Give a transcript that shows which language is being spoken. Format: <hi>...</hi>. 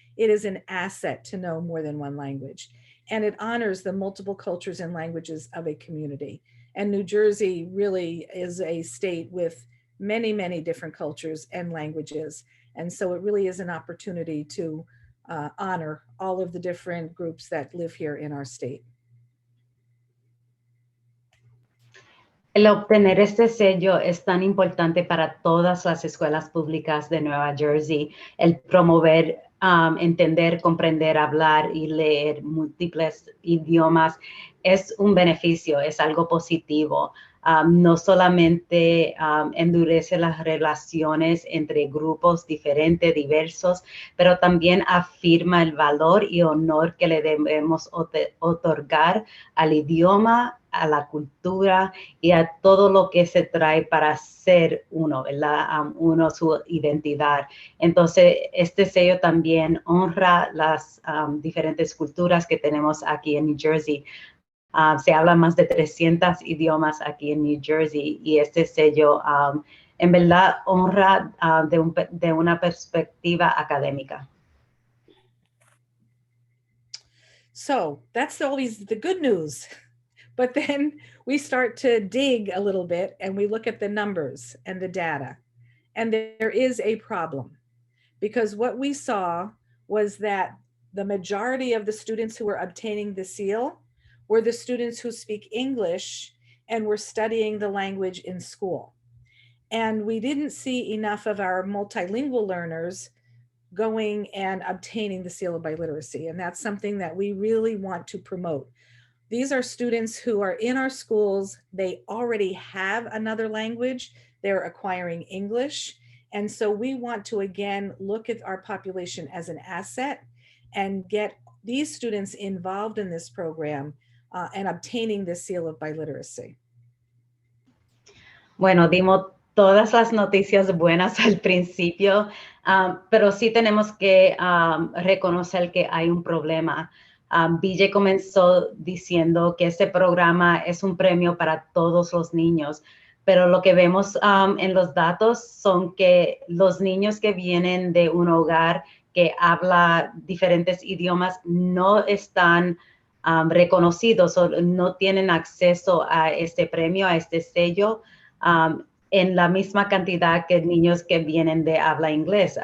<en>It is an asset to know more than one language. And it honors the multiple cultures and languages of a community. And New Jersey really is a state with many, many different cultures and languages. And so it really is an opportunity to honor all of the different groups that live here in our state.</en> <es>El obtener este sello es tan importante para todas las escuelas públicas de Nueva Jersey. El promover, entender, comprender, hablar y leer múltiples idiomas es un beneficio, es algo positivo. No solamente endurece las relaciones entre grupos diferentes, diversos, pero también afirma el valor y honor que le debemos otorgar al idioma, a la cultura y a todo lo que se trae para ser uno, ¿verdad? Uno, su identidad. Entonces, este sello también honra las diferentes culturas que tenemos aquí en New Jersey. Se habla más de 300 idiomas aquí en New Jersey y este sello en verdad honra de una perspectiva académica.</es> <en>So that's always the good news. But then we start to dig a little bit and we look at the numbers and the data. And there is a problem, because what we saw was that the majority of the students who were obtaining the seal were the students who speak English and were studying the language in school. And we didn't see enough of our multilingual learners going and obtaining the seal of biliteracy. And that's something that we really want to promote. These are students who are in our schools. They already have another language. They're acquiring English. And so we want to, again, look at our population as an asset and get these students involved in this program and obtaining the seal of biliteracy.</en> <es>Bueno, dimos todas las noticias buenas al principio, pero sí tenemos que reconocer que hay un problema. BJ comenzó diciendo que este programa es un premio para todos los niños, pero lo que vemos en los datos son que los niños que vienen de un hogar que habla diferentes idiomas no están reconocidos o no tienen acceso a este premio, a este sello, en la misma cantidad que niños que vienen de habla inglés.</es>